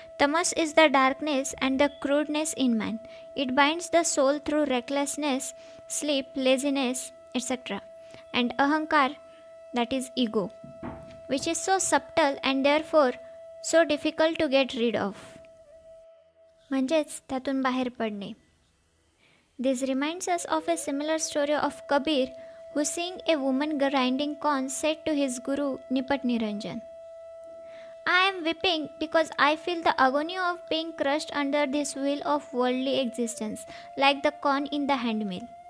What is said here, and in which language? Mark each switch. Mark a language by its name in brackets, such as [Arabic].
[English] Tamas is the darkness and the crudeness in man. It binds the soul through recklessness, sleep, laziness, etc. And ahankar, that is ego, which is so subtle and therefore so difficult to get rid of. [Marathi] म्हणजेच त्यातून बाहेर पडणे. [English] This reminds us of a similar story of Kabir, who seeing a woman grinding corn said to his guru Nipat Niranjan, I am weeping because I feel the agony of being crushed under this wheel of worldly existence, like the corn in the handmill.